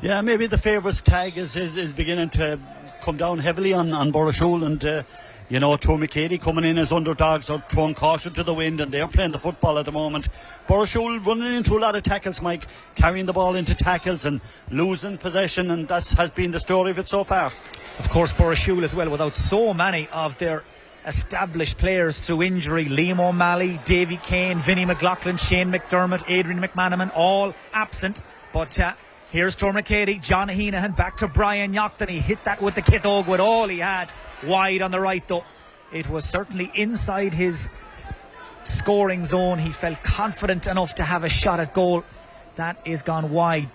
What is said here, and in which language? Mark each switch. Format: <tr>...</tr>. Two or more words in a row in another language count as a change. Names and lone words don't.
<en>Yeah, maybe the favourites tag is beginning to come down heavily on Burrishoole, and you know, Tuar Mhic Éadaigh coming in as underdogs are throwing caution to the wind, and they're playing the football at the moment. Burrishoole running into a lot of tackles, Mike, carrying the ball into tackles and losing possession, and that has been the story of it so far. Of course, Burrishoole as well, without so many of their established players through injury. Liam O'Malley, Davy Kane, Vinnie McLaughlin, Shane McDermott, Adrian McManaman, all absent. But here's Tuar Mhic Éadaigh, John Heenahan back to Brian Youghton. He hit that with the Kithog with all he had. Wide on the right though. It was certainly inside his scoring zone. He felt confident enough to have a shot at goal. That is gone wide.</en>